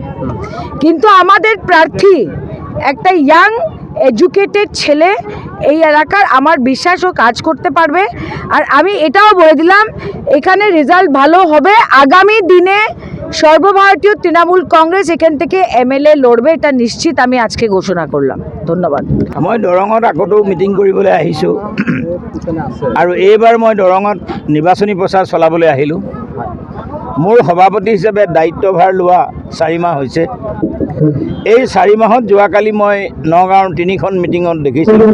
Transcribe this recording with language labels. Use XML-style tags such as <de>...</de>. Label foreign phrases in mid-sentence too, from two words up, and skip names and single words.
<bn>কিন্তু আমাদের প্রার্থী একটা</bn> <en>young educated</en> <bn>ছেলে, এই এলাকার আমার বিশ্বাস ও কাজ করতে পারবে। আর আমি এটাও বলে দিলাম, এখানে রেজাল্ট ভালো হবে। আগামী দিনে সর্বভারতীয় তৃণমূল কংগ্রেস এখান থেকে এমএলএ লড়বে, এটা নিশ্চিত আমি আজকে ঘোষণা করলাম। ধন্যবাদ।</bn> <as>মই দৰঙত আকতো মিটিং কৰিবলৈ আহিছোঁ আৰু এইবাৰ মই দৰঙত নিৰ্বাচনী প্ৰচাৰ চলাবলৈ আহিলোঁ। মোৰ সভাপতি হিচাপে দায়িত্বভাৰ লোৱা 4 মাহ হৈছে। এই 4 মাহত যোৱাকালি মই নগাঁৱৰ 3খন মিটিঙত দেখিছিলোঁ।</as>